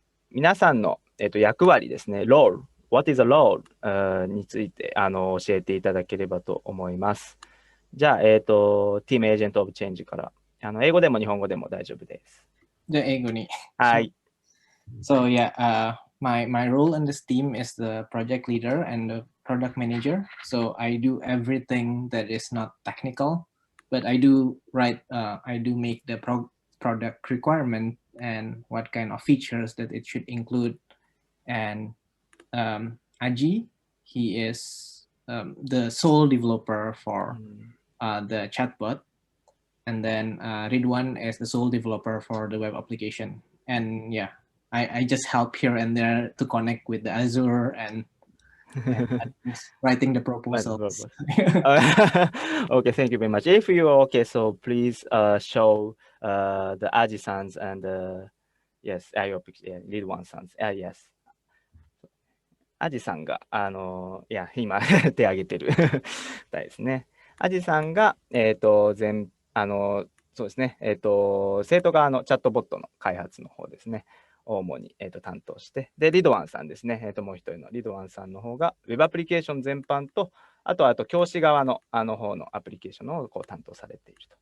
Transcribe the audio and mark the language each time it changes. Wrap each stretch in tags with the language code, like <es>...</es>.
<ja>皆さんの、役割ですね、ロール、</ja> <en>What is a role?</en> <ja>について教えていただければと思います。じゃあ、Team Agent of Change から、英語でも日本語でも大丈夫です。じゃあ英語に。はい。</ja> <en>So yeah, my role in this team is the project leader and the product manager. So I do everything that is not technical, but I do make the product requirement and what kind of features that it should include. And Aji, he is the sole developer for the chatbot. And then Ridwan is the sole developer for the web application. And yeah, I just help here and there to connect with the Azure and writing the proposals. Okay, thank you very much. If you are okay, so please show the Aji-sans and yes, your picture, yeah, Ridwan-sans. Yes.</en> <ja>アジさんが、今手挙げてるですね。アジさんが、そうですね、生徒側のチャットボットの開発の方ですね、主に、担当して、で、リドワンさんですね、もう一人のリドワンさんの方が、ウェブアプリケーション全般と、あと教師側の方のアプリケーションをこう担当されていると。</ja>